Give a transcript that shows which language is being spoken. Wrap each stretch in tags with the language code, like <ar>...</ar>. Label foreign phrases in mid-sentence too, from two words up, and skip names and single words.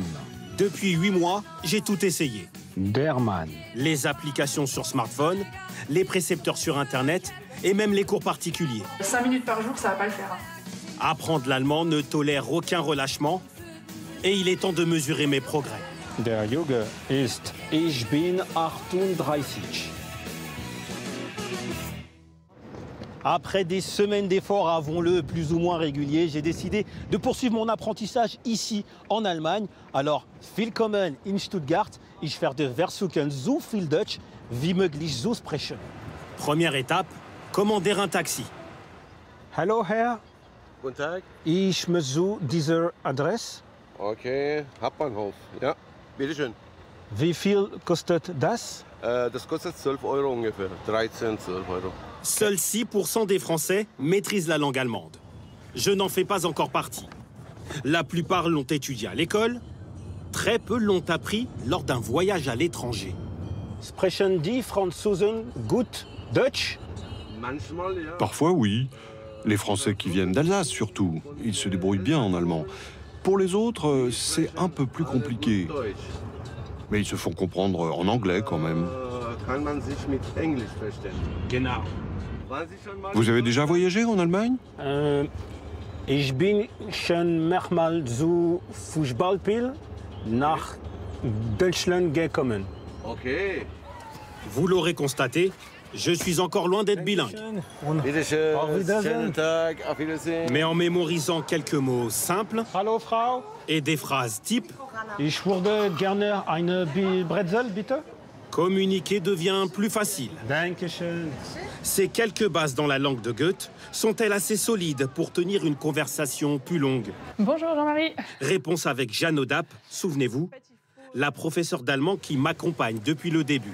<fr>Depuis 8 mois, j'ai tout essayé.</fr> <de>Der Mann.</de> <fr>Les applications sur smartphone, les précepteurs sur Internet et même les cours particuliers. 5 minutes par jour, ça va pas le faire. Apprendre l'allemand ne tolère aucun relâchement et il est temps de mesurer mes progrès.</fr> <de>Der Junge ist Ich bin 38.</de> <fr>Après des semaines d'efforts, avouons-le, plus ou moins réguliers, j'ai décidé de poursuivre mon apprentissage ici, en Allemagne. Alors,</fr> <de>willkommen in Stuttgart. Ich werde versuchen so viel Deutsch wie möglich zu sprechen.</de> <fr>Première étape, commander un taxi.</fr> <de>Hallo Herr, Guten Tag. ich möchte diese Adresse. Okay, Hauptbahnhof. Ja, bitteschön. Wie viel kostet das? Das kostet 12 Euro ungefähr. 13, 12 Euro.</de> <fr>Seuls 6% des Français maîtrisent la langue allemande. Je n'en fais pas encore partie. La plupart l'ont étudié à l'école. Très peu l'ont appris lors d'un voyage à l'étranger.</fr> <de>Sprechen die Franzosen gut Deutsch? Manchmal, ja.</de> <fr>Parfois, oui. Les Français qui viennent d'Alsace, surtout. Ils se débrouillent bien en allemand. Pour les autres, c'est un peu plus compliqué. Mais ils se font comprendre en anglais quand même.</fr> <de>Kann man sich mit Englisch verständigen. Genau. Waren Sie schon mal</de> <fr>Vous avez déjà voyagé en Allemagne?</fr> <de>Ich bin schon mehrmals zu Fußballspiel nach Deutschland gekommen. Okay.</de> <fr>Vous l'aurez constaté, je suis encore loin d'être bilingue.</fr> <de>Bitteschön. Auf Wiedersehen. Schönen Tag. Auf Wiedersehen.</de> <fr>Mais en mémorisant quelques mots simples</fr> <de>Hallo Frau,</de> <fr>et des phrases types,</fr> <de>ich würde gerne eine Brezel, bitte.</de> <fr>communiquer devient plus facile.</fr> <de>Dankeschön.</de> <fr>Ces quelques bases dans la langue de Goethe sont-elles assez solides pour tenir une conversation plus longue? Bonjour Jean-Marie. Réponse avec Jeanne Odape, souvenez-vous, la professeure d'allemand qui m'accompagne depuis le début.</fr>